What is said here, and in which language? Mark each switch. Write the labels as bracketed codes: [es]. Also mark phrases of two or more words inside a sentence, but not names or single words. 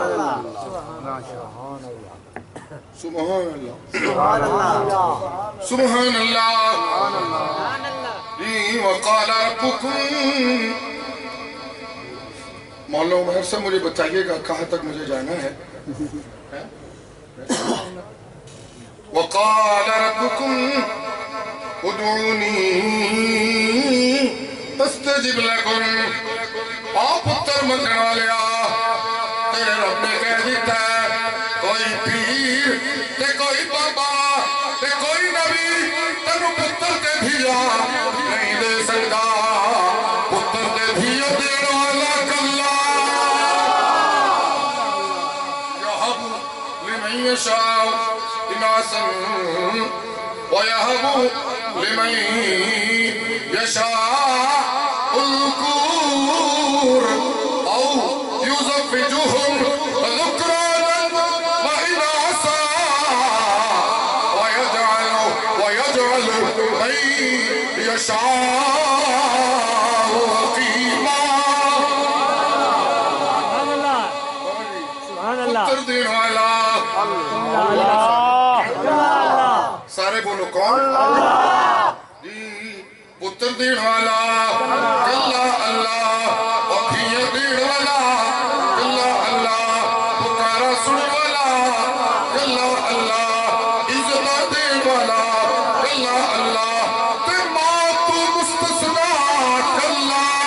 [ar] سبحان اللہ سبحان اللہ وقال ربکم [ur] مولا عمر سے مجھے بتائیے گا کہاں تک مجھے جانا ہے [ar] وقال ربکم ادعونی استجب لکم [pa] او پتر منگن والیا تیرے رب نے کہہ دیتا ہے کوئی پیر تے کوئی بابا تے کوئی نبی تنو پتر تے دھیا نہیں دے سکتا پتر تے دھیا دین والا کلا [ar] یہب لمن یشاء اناسا وَيَهَبُ لِمَن يَشَاءُ الذُّكُورَ أَوْ يُزَوِّجُهُمْ ذُكْرَانًا وَإِنَاثًا وَيَجْعَلُ مَن يَشَاءُ عَقِيمًا [pa] پتر دین والا سارے بولو کون جی پتر دین والا کلا اللہ اکھیاں دین والا کلا اللہ پکارا سن والا کلا اللہ عزت دین والا کلا اللہ تے ماں تو مستثنا کلا